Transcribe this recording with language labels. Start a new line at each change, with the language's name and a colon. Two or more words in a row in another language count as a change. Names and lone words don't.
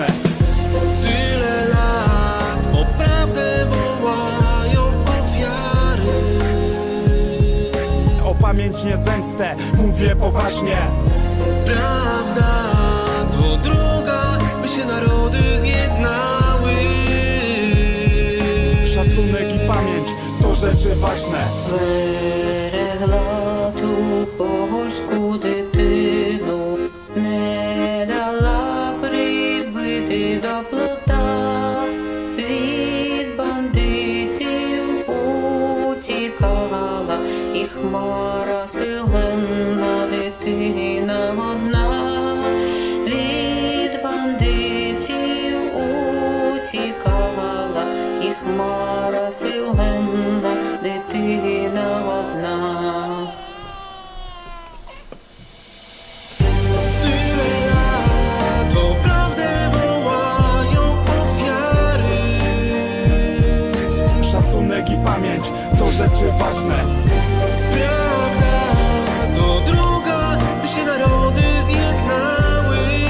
Polish: Tyle lat o prawdę wołają ofiary. O pamięć, nie zemstę, mówię poważnie. Prawda to droga, by się narody zjednały. Szacunek i pamięć to rzeczy ważne.
Ukrainian: Берегла ту польську дитину, не дала прибити до плота, від бандитів утікала, і хмара силенна дитина одна, від бандитів утікала, і хмара силенна дитина одна.
Polish: Tyle lat o prawdę wołają ofiary. Szacunek i pamięć to rzeczy ważne. Prawda to droga, by się narody zjednały.